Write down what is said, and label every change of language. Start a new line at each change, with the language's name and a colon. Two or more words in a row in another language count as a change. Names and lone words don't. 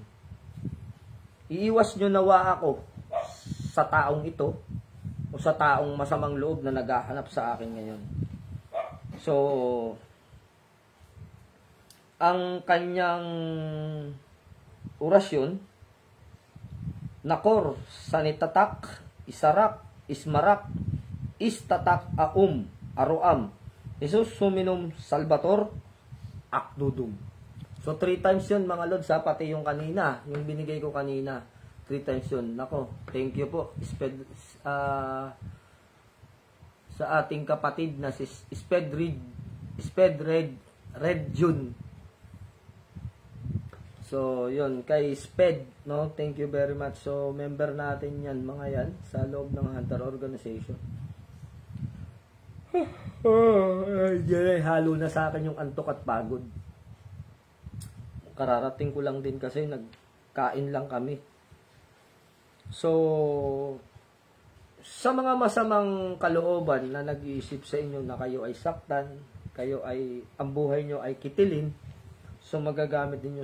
Filipino: Iiwas nyo nawa ako sa taong ito o sa taong masamang loob na naghahanap sa akin ngayon. So, ang kanyang orasyon, nakor, sanitatak, isarak, ismarak, istatak, aruam, Jesus suminum salvator, akdudum. So 3 times yun mga lods ha, pati yung kanina, yung binigay ko kanina, 3 times yun. Nako,
English: thank you
Filipino: po sa ating kapatid na si Red June. So yun, kay Sped, no,
English: thank you very much.
Filipino: So member natin yan, mga yan, sa loob ng Hunter Organization. Halo na sa akin yung antok at pagod. Kararating ko lang din kasi nagkain lang kami. So, sa mga masamang kalooban na nag-iisip sa inyo na kayo ay saktan, ang buhay nyo ay kitilin, so magagamit ninyo.